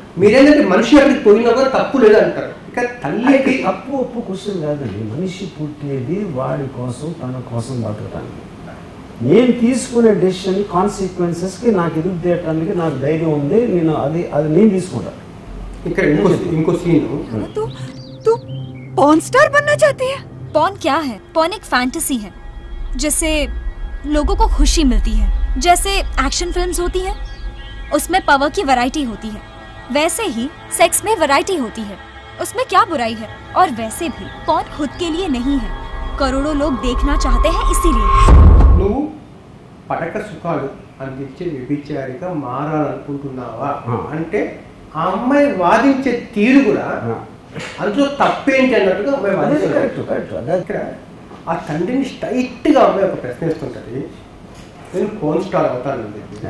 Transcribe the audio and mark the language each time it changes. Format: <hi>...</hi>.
<te>మీరేంటంటే మనిషి అక్కడికి పోయినా కూడా తప్పు లేదు అంటారు. ఇక తల్లికి తప్పు ఒప్పు క్వశ్చన్ కాదండి. మనిషి పుట్టేది వాడి కోసం, తన కోసం బతకటానికి. నేను తీసుకునే డెసిషన్ కాన్సిక్వెన్సెస్కి నాకు ఎదురు తీయటానికి నాకు ధైర్యం ఉంది. నేను అది నేను తీసుకుంటాను. ఇక్కడ ఇంకో సీన్,</te> <hi>तू पॉर्न स्टार बनना चाहती है? पॉर्न क्या है? पॉर्न एक फैंटेसी है जिससे लोगों को खुशी मिलती है. जैसे एक्शन फिल्म्स होती हैं, उसमें पावर की वैरायटी होती है, वैसे ही सेक्स में वैरायटी होती है. उसमें क्या बुराई है? और वैसे भी पॉर्न खुद के लिए नहीं है, करोड़ों लोग देखना चाहते हैं, इसीलिए.</hi> <te>నువ్వు పటక సుఖాలు అందించే వ్యభిచారిగా మారాలనుకుంటున్నావా అంటే ఆ అమ్మాయి వాదించే తీరు కూడా అందులో తప్పేంటి అన్నట్టుగా అమ్మాయి వాదించారు. ఆ తండ్రిని స్ట్రైట్గా అమ్మాయి ఒక ప్రశ్న వేస్తుంటుంది, నేను పోర్న్ స్టార్ అవుతానండి.</te>